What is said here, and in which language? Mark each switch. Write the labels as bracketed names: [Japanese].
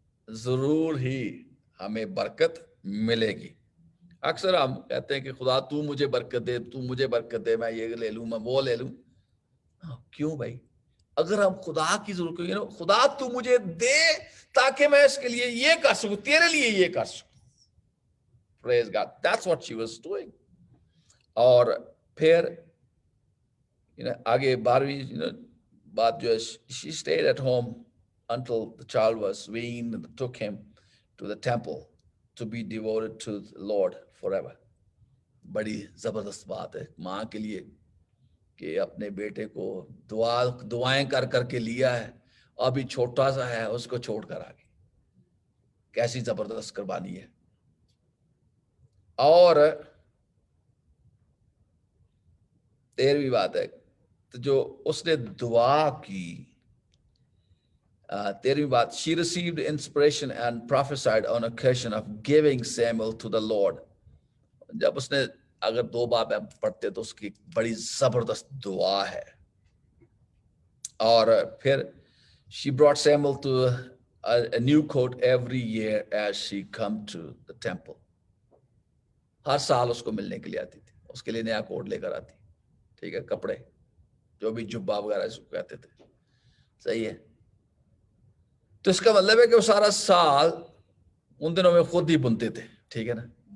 [Hindi] जरूर ही हमें बरकत मिलेगी। अक्सर हम कहते हैं कि खुदा तू मुझे बरकत दे, तू मुझे बरकत दे, मैं ये ले लूं, मैं वो ले लूं। क्यों भाई? अगर हम खुदा की जरूरत को, खुदा तू मुझे दे ताकि मैं इसके लिए ये कर सकूं, तेरे लिए ये कर सकूं। [English] Praise God, that's what she was doing. [Hindi] और फिर आगे 12वीं बात जो है, [English] she stayed at home until the child was weaned and took him to the temple to be devoted to the Lord forever. [Hindi] बड़ी जबरदस्त बात है माँ के लिए कि अपने बेटे को दुआएं कर करके लिया है, अभी छोटा सा है, उसको छोड़कर आ गई। कैसी जबरदस्त कुर्बानी है। और 13वीं बात है, तो जो उसने दुआ की, 13वीं बात, [English] she received inspiration and prophesied on occasion of giving Samuel to the Lord. [Hindi] जब उसने, अगर 2 बाब पढ़ते तो उसकी बड़ी जबरदस्त दुआ है। और फिर [English] she brought Samuel to a new coat every year as she come to the temple. [Hindi] हर साल उसको मिलने के लिए आती थी, उसके लिए नया कोट लेकर आती, ठीक है, कपड़े, जो भी जुब्बा वगैरह इसको कहते थे, सही है। तो इसका मतलब है कि वो सारा साल उन दिनों में खुद ही बुनते थे, ठीक है ना।